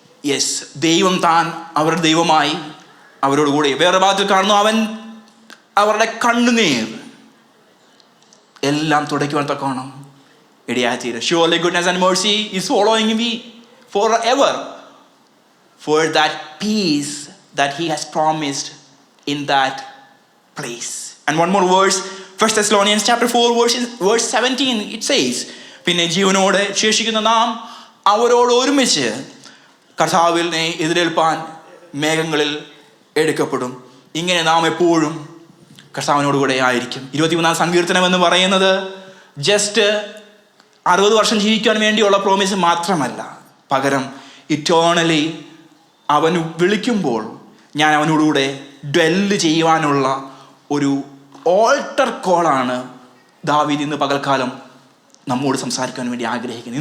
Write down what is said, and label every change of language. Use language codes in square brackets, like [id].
[ml] Yes, ദൈവം താൻ അവരുടെ ദൈവമായി അവരോട് കൂടെ. വേറെ ഭാഗത്തിൽ കാണുന്നു, അവൻ അവരുടെ കണ്ണുനീർ എല്ലാം തുടയ്ക്കുവാൻ തക്കവണ്ണം ഇടയായിത്തീരും. [en] Surely goodness and mercy is following me forever for that peace that he has promised in that place. And one more verse, 1 Thessalonians chapter 4 verse 17, it says, [ml] പിന്നെ ജീവനോടെ ശേഷിക്കുന്ന നാം അവരോട് ഒരുമിച്ച് കർത്താവിനെ എതിരേൽപ്പാൻ മേഘങ്ങളിൽ എടുക്കപ്പെടും. ഇങ്ങനെ നാം എപ്പോഴും കർത്താവിനോടുകൂടെ ആയിരിക്കും. 23-ാം സങ്കീർത്തനം എന്ന് പറയുന്നത് ജസ്റ്റ് 60 വർഷം ജീവിക്കാൻ വേണ്ടിയുള്ള പ്രോമിസ് മാത്രമല്ല, പകരം ഇറ്റേണലി അവൻ വിളിക്കുമ്പോൾ ഞാൻ അവനോടുകൂടെ ഡ്വെല്ല് ചെയ്യുവാനുള്ള ഒരു ഓൾട്ടർ കോളാണ് ദാവീദ് ഇന്ന് പകൽക്കാലം നമ്മോട് സംസാരിക്കാൻ വേണ്ടി ആഗ്രഹിക്കുന്നത്.